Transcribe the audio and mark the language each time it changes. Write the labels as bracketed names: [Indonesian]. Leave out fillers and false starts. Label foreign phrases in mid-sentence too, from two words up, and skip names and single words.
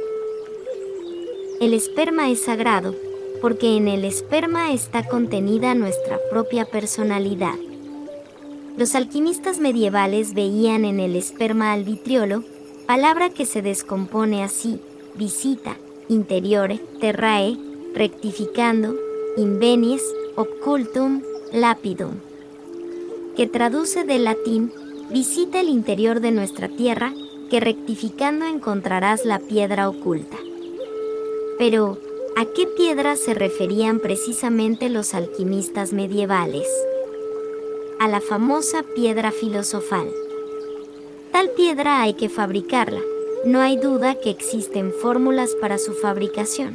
[Spanish] El esperma es sagrado, porque en el esperma está contenida nuestra propia personalidad. Los alquimistas medievales veían en el esperma al vitriolo, palabra que se descompone así, visita, [Latin] interiore, terrae, rectificando, invenies, occultum, lapidum, [Spanish] que traduce del latín, visita el interior de nuestra tierra, que rectificando encontrarás la piedra oculta. Pero, ¿a qué piedra se referían precisamente los alquimistas medievales? A la famosa piedra filosofal. Tal piedra hay que fabricarla, no hay duda que existen fórmulas para su fabricación.